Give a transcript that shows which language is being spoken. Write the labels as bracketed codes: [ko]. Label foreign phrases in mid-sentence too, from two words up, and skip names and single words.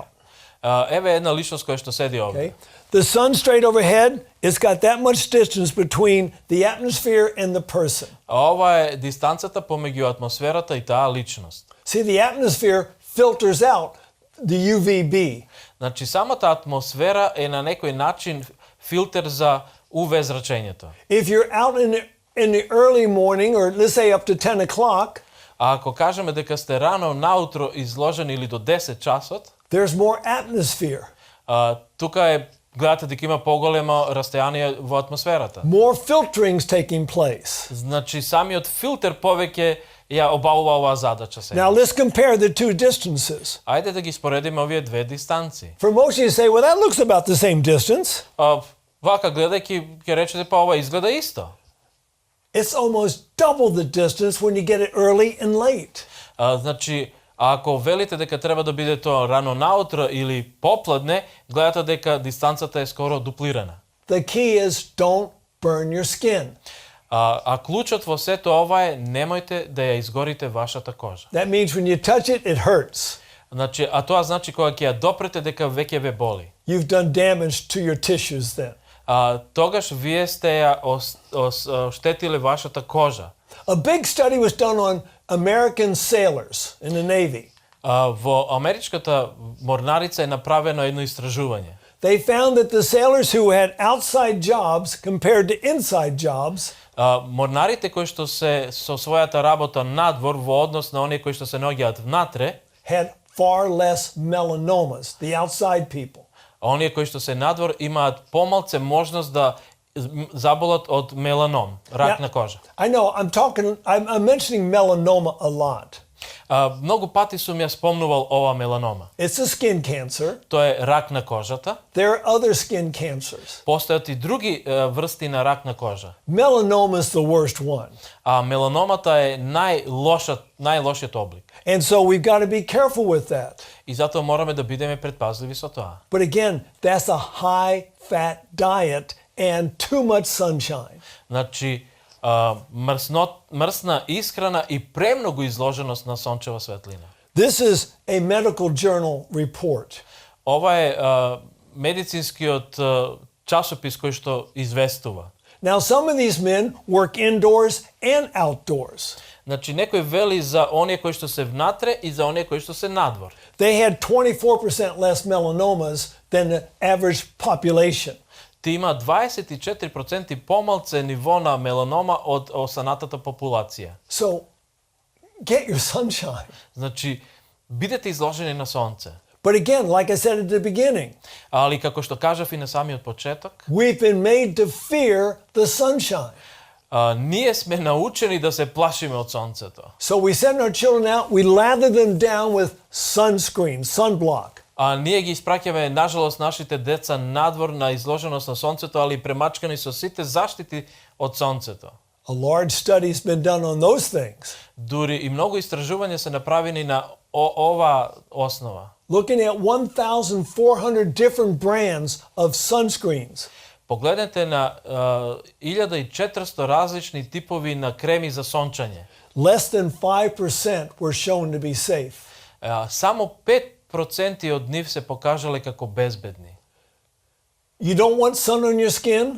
[mk] Еве една личност која што седи овде. [en] Okay? The sun straight overhead, it's got that much distance between the atmosphere and the person. [mk] Ова е дистанцата помеѓу атмосферата и таа личност. [en] See, the atmosphere filters out the UVB. [mk] Значи самата атмосфера е на некој начин филтер за UV зрачењето. [en] If you're out in the early morning, or let's say up to 10 o'clock, [mk] А ако кажеме дека сте рано наутро изложени или до 10 часот, [en] there's more atmosphere, [mk] тука е гледате дека има поголемо растојание во атмосферата. [en] more filtering's taking place. [mk] Значи самиот филтер повеќе ја обавува оваа задача сега. [en] Now let's compare the two distances. [mk] Ајде да ги споредиме овие две дистанции. [en] For most of you say, well, that looks about the same distance. [mk] Вака гледајќи ќе речете па ова изгледа исто. [en] It's almost double the distance when you get it early and late. [mk] Значи, ако велите дека треба да биде тоа рано наутро или попладне, гледате дека дистанцата е скоро дуплирана. [en] The key is don't burn your skin. [mk] А клучот во сето ова е немојте да ја изгорите вашата кожа. [en] That means when you touch it, it hurts. [mk] Значи, а тоа значи кога ќе ја допрете дека веќе ве боли. [en] You've done damage to your tissues then. [mk] Тогаш вие сте ја оштетиле вашата кожа. [en] A big study was done on American sailors in the Navy. [mk] Во америчката морнарица е направено едно истражување. [en] They found that the sailors who had outside jobs compared to inside jobs [mk] Морнарите кои што се со својата работа надвор во однос на оние кои што се наоѓаат внатре [en] had far less melanomas, the outside people. [mk] Оние кои што се надвор имаат помалце можност да заболат од меланом, рак на кожа. [en] I know I'm mentioning melanoma a lot. [mk] Многу пати сум ја спомнувал ова меланома. [en] It's a skin cancer. [mk] Тоа е рак на кожата. [en] There are other skin cancers. [mk] Постојат и други врсти на рак на кожа. [en] Melanoma is the worst one. [mk] А меланомата е најлошиот облик. [en] And so we've got to be careful with that. [mk] И затоа мораме да бидеме предпазливи со тоа. [en] But again, that's a high fat diet and too much sunshine. [mk] Значи, мрсна исхрана и премногу изложеност на сончева светлина. [en] This is a medical journal report. [mk] Ова е медицинскиот часопис кој што известува. [en] Now, some of these men work indoors and outdoors. [mk] Значи, некој вели за оние кои што се внатре и за оние кои што се надвор. [en] They had 24% less melanomas than the average population. [mk] Ти има 24% помалце ниво на меланома од останатата популација. [en] So, get your sunshine. [mk] Значи, бидете изложени на сонце. [en] But again, like I said at the beginning, [mk] Али како што кажав и на самиот почеток, [en] we've been made to fear the sunshine. [mk] ние сме научени да се плашиме од сонцето. [en] So we send our children out, we lather them down with sunscreen, sunblock. [mk] Ние ги испраќаме, нажалост, нашите деца надвор на изложеност на сонцето, али премачкани со сите заштити од сонцето. [en] A large study's been done on those things. [mk] Дури и многу истражувања се направени на ова основа. [en] Looking at 1,400 different brands of sunscreens. [mk] Погледнете на 1400 различни типови на креми за сончање. [en] Less than 5% were shown to be safe. [mk] Само 5% од нив се покажале како безбедни. [en] You don't want sun on your skin?